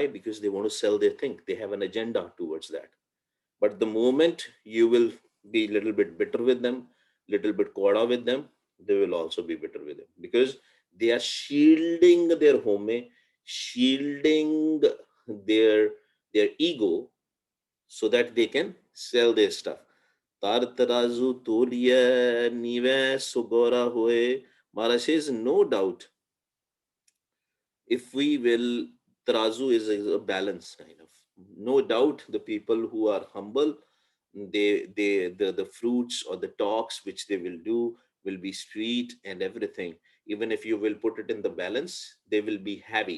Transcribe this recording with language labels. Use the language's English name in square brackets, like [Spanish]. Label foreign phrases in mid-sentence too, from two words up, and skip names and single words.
[English] Because they want to sell their thing. They have an agenda towards that. But the moment you will be a little bit bitter with them, little bit koda with them, they will also be bitter with them because they are shielding their home, shielding their their ego so that they can sell their stuff. [Punjabi] ਧਰਿ ਤਾਰਾਜੂ ਤੋਲੀਐ ਨਿਵੈ ਸੁ ਗਉਰਾ ਹੋਇ. [English] Maharaj says, no doubt, if we will, tarazu is a balance kind of. No doubt, the people who are humble, the fruits or the talks which they will do will be sweet and everything. Even if you will put it in the balance, they will be heavy.